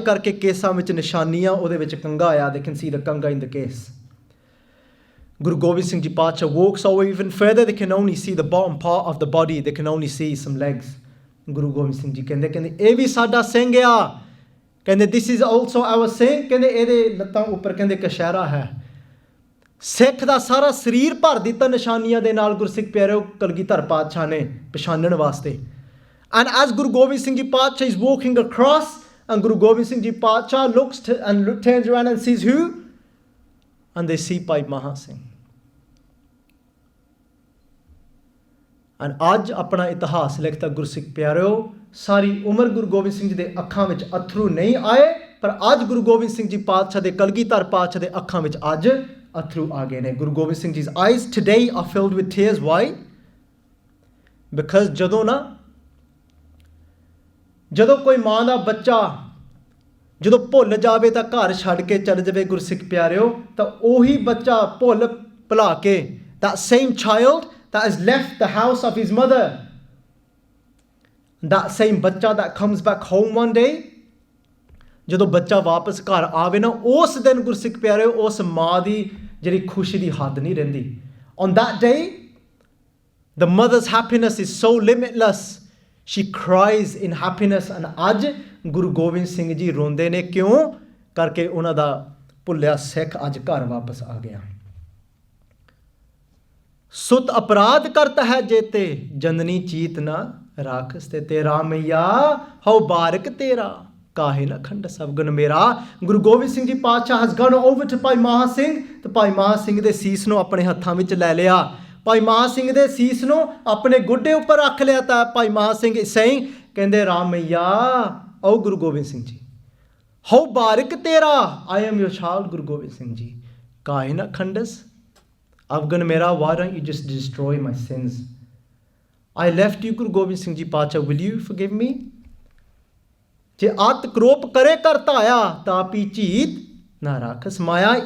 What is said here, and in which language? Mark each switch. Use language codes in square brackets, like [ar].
[pa] Karke kesa vich nishaniyan ode vich kanga aaya. [en] They can see the kanga in the case. Guru Gobind Singh Ji Patsha walks over even further. They can only see the bottom part of the body. They can only see some legs. Guru Gobind Singh Ji kende, [pa] "Eh vi sada Singh hai." [en] Kende, this is also our Singh. [pa] Kende, ede lattan upar kende kashera hai. Sikh da sara sਰੀਰ ਭਰ ਦਿੱਤਾ ਨਿਸ਼ਾਨੀਆਂ ਦੇ ਨਾਲ ਗੁਰਸਿੱਖ ਪਿਆਰਿਓ ਕਲਗੀਧਰ ਪਾਤਸ਼ਾਹ ਨੇ ਪਛਾਣਨ ਵਾਸਤੇ. [en] And as Guru Gobind Singh Ji Patsha is walking across, and Guru Gobind Singh Ji Patsha looks and turns around and sees who? And they see Bhai Maha Singh. [pa] And ਅੱਜ ਆਪਣਾ ਇਤਿਹਾਸ ਲਿਖਦਾ ਗੁਰਸਿੱਖ ਪਿਆਰਿਓ, ਸਾਰੀ ਉਮਰ ਗੁਰੂ ਗੋਬਿੰਦ ਸਿੰਘ ਜੀ ਦੇ ਅੱਖਾਂ ਵਿੱਚ ਅਥਰੂ ਨਹੀਂ ਆਏ, ਪਰ ਅੱਜ ਗੁਰੂ ਗੋਬਿੰਦ ਸਿੰਘ ਜੀ ਪਾਤਸ਼ਾਹ ਦੇ ਕਲਗੀਧਰ ਪਾਤਸ਼ਾਹ ਦੇ ਅੱਖਾਂ ਵਿੱਚ ਅੱਜ ਅਥਰੂ ਆ ਗਏ ਨੇ. [en] Guru Gobind Singh Ji's eyes today are filled with tears. Why? [pa] Because ਜਦੋਂ ਕੋਈ ਮਾਂ ਦਾ ਬੱਚਾ ਜਦੋਂ ਭੁੱਲ ਜਾਵੇ ਤਾਂ ਘਰ ਛੱਡ ਕੇ ਚਲੇ ਜਾਵੇ ਗੁਰਸਿੱਖ ਪਿਆਰਿਓ, ਤਾਂ ਉਹੀ ਬੱਚਾ ਭੁੱਲ ਭੁਲਾ ਕੇ, [en] that same child that has left the house of his mother, that same bachcha that comes back home one day, [pa] ਜਦੋਂ ਬੱਚਾ ਵਾਪਸ ਘਰ ਆਵੇ ਨਾ, ਉਸ ਦਿਨ ਗੁਰਸਿੱਖ ਪਿਆਰਿਓ ਉਸ ਮਾਂ ਦੀ ਜਿਹੜੀ ਖੁਸ਼ੀ ਦੀ ਹੱਦ ਨਹੀਂ ਰਹਿੰਦੀ. [en] On that day the mother's happiness is so limitless, she cries in happiness. [pa] And ਅੱਜ ਗੁਰੂ ਗੋਬਿੰਦ ਸਿੰਘ ਜੀ ਰੋਂਦੇ ਨੇ, ਕਿਉਂ? ਕਰਕੇ ਉਹਨਾਂ ਦਾ ਭੁੱਲਿਆ ਸਿੱਖ ਅੱਜ ਘਰ ਵਾਪਸ ਆ ਗਿਆ. ਸੁਤ ਅਪਰਾਧ ਕਰਤਾ ਹੈ ਜੇਤੇ, ਜਨਨੀ ਚੀਤ ਨਾ ਰਾਖਸ ਤੇ, ਤੇਰਾ ਮਈਆ ਹਉ ਬਾਰਕ ਤੇਰਾ, ਕਾਹੇ ਨਾ ਖੰਡ ਸਭ ਗੁਣ ਮੇਰਾ. ਗੁਰੂ ਗੋਬਿੰਦ ਸਿੰਘ ਜੀ ਪਾਤਸ਼ਾਹ [en] has gone over to [pa] ਭਾਈ ਮਹਾ ਸਿੰਘ, ਤੇ ਭਾਈ ਮਹਾ ਸਿੰਘ ਦੇ ਸੀਸ ਨੂੰ ਆਪਣੇ ਹੱਥਾਂ ਵਿੱਚ ਲੈ ਲਿਆ. ਭਾਈ ਮਹਾ ਸਿੰਘ ਦੇ ਸੀਸ ਨੂੰ ਆਪਣੇ ਗੁੱਡੇ ਉੱਪਰ ਰੱਖ ਲਿਆ. ਤਾਂ ਭਾਈ ਮਹਾ ਸਿੰਘ ਸਹੀ ਕਹਿੰਦੇ, ਰਾਮ ਮਈਆ ਓ ਗੁਰੂ ਗੋਬਿੰਦ ਸਿੰਘ ਜੀ, ਹਉ ਬਾਰਕ ਤੇਰਾ, [en] I am your child [pa] Guru Gobind Singh ji, ਕਾਹੇ ਨਾ ਖੰਡਸ ਅਵਗੁਣ ਮੇਰਾ, [en] why don't you just destroy my sins? I left you Guru Gobind Singh ji Patshah, will you forgive me? [pa] ਜੇ ਅਤ ਕਰੋਪ ਕਰੇ ਕਰ ਧਾਇਆ, ਤਾਪੀ ਝੀਤ ਨਾ ਰਾਖਸ ਮਾਇਆ.